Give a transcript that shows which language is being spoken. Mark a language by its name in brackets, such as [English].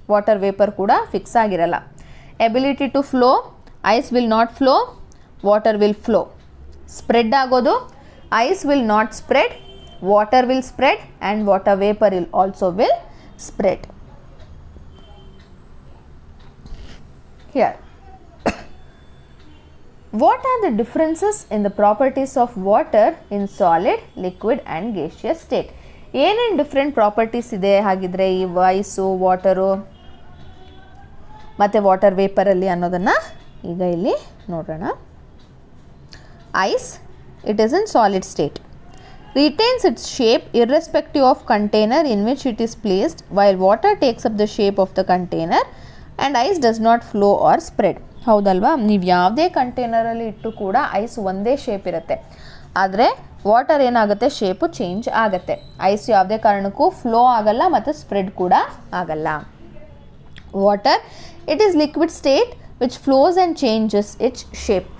[Kannada] Water vapour ಕೂಡ fix ಆಗಿರಲ್ಲ. [English] Ability to flow, ice will not flow, water will flow. [Kannada] Spread ಆಗೋದು, [English] Ice will not spread, water will spread, and water vapour will also will spread. Here, what are the differences in the properties of water in solid, liquid and gaseous state? [Kannada] ಏನೇನು different properties ಇದೆ ಹಾಗಿದ್ರೆ ಈ ice, water ಮತ್ತು water ವೇಪರಲ್ಲಿ ಅನ್ನೋದನ್ನು ಈಗ ಇಲ್ಲಿ ನೋಡೋಣ. [English] Ice, it is in solid state. Retains its shape irrespective of container in which it is placed, while water takes up the shape of the container and ice does not flow or spread. [Kannada] ಹೌದಲ್ವಾ, ನೀವು ಯಾವುದೇ ಕಂಟೈನರಲ್ಲಿ ಇಟ್ಟು ಕೂಡ ice ಒಂದೇ shape ಇರುತ್ತೆ, ಆದರೆ water ಏನಾಗುತ್ತೆ, shape change ಆಗುತ್ತೆ. ಐಸ್ ಯಾವುದೇ ಕಾರಣಕ್ಕೂ ಫ್ಲೋ ಆಗಲ್ಲ ಮತ್ತು ಸ್ಪ್ರೆಡ್ ಕೂಡ ಆಗಲ್ಲ. [English] Water, it is liquid state which flows and changes its shape.